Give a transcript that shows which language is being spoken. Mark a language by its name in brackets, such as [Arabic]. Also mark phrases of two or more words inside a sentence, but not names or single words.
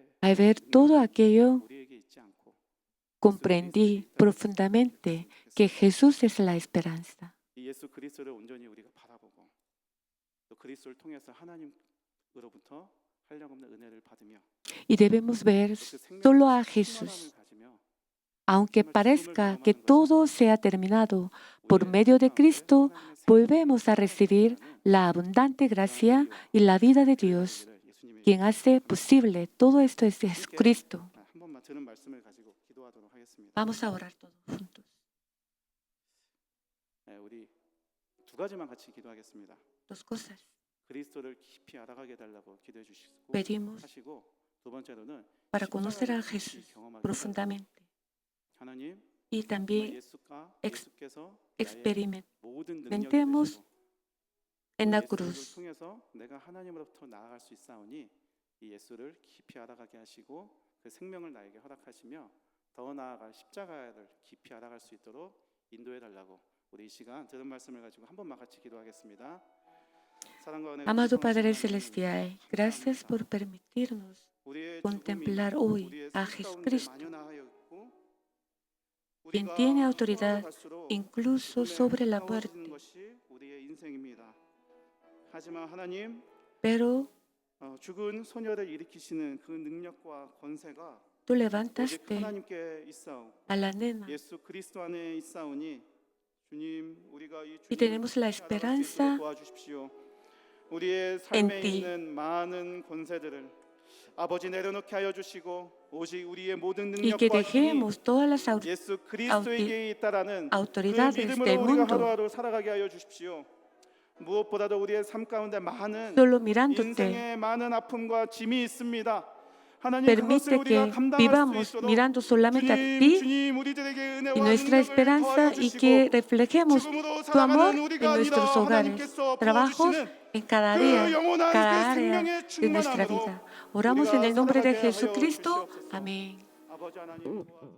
[Spanish] al ver todo aquello, [Korean] 우리에게 있지 않고 [Spanish] comprendí profundamente que Jesús es la esperanza. [Korean] 이 예수 그리스도를 온전히 우리가 바라보고 또 그리스도를 통해서 하나님으로부터 한량없는 은혜를 받으며 [Spanish] Y debemos ver [Korean] 그 생명의 [Spanish] solo a [Korean] 충만함을 [Spanish] Jesús. [Korean] 가지며 [Spanish] Aunque parezca que todo sea terminado, por medio de Cristo volvemos a recibir la abundante gracia y la vida de Dios. Quien hace posible todo esto es Jesucristo. [Korean] 한 번만 들은 말씀을 가지고 기도하도록 하겠습니다. [Spanish] Vamos a orar todos juntos. [Korean] 우리 두 가지만 같이 기도하겠습니다. [Spanish] Dos cosas. [Korean] 그리스도를 깊이 알아가게 해달라고 기도해 주시고 [Spanish] Pedimos [Korean] 하시고 두 번째로는 [Spanish] para conocer a [Korean] 십자가를 [Spanish] Jesús [Korean] 깊이 경험하게 해달라고. [Spanish] profundamente [Korean] 하나님 [Spanish] y también [Korean] 예수께서 나의 모든 능력이 [Spanish] experimentemos [Korean] 되시고 [Spanish] en la [Korean] 예수를 [Spanish] cruz. [Korean] 통해서 내가 하나님으로부터 나아갈 수 있사오니 이 예수를 깊이 알아가게 하시고 그 생명을 나에게 허락하시며 더 나아갈 십자가를 깊이 알아갈 수 있도록 인도해 달라고 우리 이 시간 들은 말씀을 가지고 한 번만 같이 기도하겠습니다. 사랑과 은혜가 [Spanish] Amado Padre [Korean] 풍성하신 하나님, [Spanish] Celestial, gracias por permitirnos [Korean] 우리의 [Spanish] contemplar [Korean] 죽음이 [Spanish] hoy [Korean] 우리의 [Spanish] a [Korean] 삶 가운데 [Spanish] Jesucristo, [Korean] 만연하였고 [Spanish] quien [Korean] 우리가 [Spanish] tiene [Korean] 앞으로 [Spanish] autoridad [Korean] 갈수록 [Spanish] incluso [Korean] 죽음에 [Spanish] sobre la [Korean] 가까워지는 [Spanish] muerte. [Korean] 것이 우리의 인생입니다. 하지만 하나님, [Spanish] Pero [Korean] 죽은 소녀를 일으키시는 그 능력과 권세가 [Spanish] tú [Korean] 오직 [Spanish] levantaste [Korean] 하나님께 있사오고 [Spanish] a la nena [Korean] 예수 그리스도 안에 있사오니 주님, 우리가 이 [Spanish] y [Korean] 주님을 [Spanish] tenemos la [Korean] 알아갈 수 있도록 [Spanish] esperanza [Korean] 도와주십시오. 우리의 [Spanish] en [Korean] 삶에 [Spanish] ti. [Korean] 있는 많은 권세들을 아버지 내려놓게 하여 주시고 오직 우리의 모든 [Spanish] Y que [Korean] 능력과 힘이 [Spanish] dejemos todas las [Korean] 예수 그리스도에게 있다라는 그 [Spanish] autoridades del [Korean] 믿음으로 우리가 [Spanish] mundo [Korean] 하루하루 살아가게 하여 주십시오. 무엇보다도 우리의 삶 가운데 많은 [Spanish] solo mirándote. [Korean] 인생의 많은 아픔과 짐이 있습니다. 하나님, 그것을 [Spanish] Permite [Korean] 우리가 [Spanish] que [Korean] 감당할 수 [Spanish] vivamos [Korean] 있도록 [Spanish] mirando solamente a ti [Korean] 주님 우리들에게 [Spanish] y [Korean] 은혜와 [Spanish] nuestra [Korean] 능력을 [Spanish] esperanza [Korean] 더하여 [Spanish] y [Korean] 주시고 [Spanish] que reflejemos [Korean] 죽음으로 [Spanish] tu amor [Korean] 살아가는 [Spanish] en [Korean] 우리가 [Spanish] nuestros [Korean] 아니라 [Spanish] hogares, [Korean] 하나님께서 [Spanish] trabajos, [Korean] 부어주시는 [Spanish] en cada [Korean] 그 [Spanish] día, [Korean] 영원한 [Spanish] cada [Korean] 그 [Spanish] área [Korean] 생명의 [Spanish] de nuestra [Korean] 충만함으로 [Spanish] vida. Oramos en [Korean] 우리가 [Spanish] el nombre de [Korean] 살아가게 하여 [Spanish] Jesucristo. [Korean] 주시옵소서. [Spanish] Amén. [Korean] 아버지 하나님,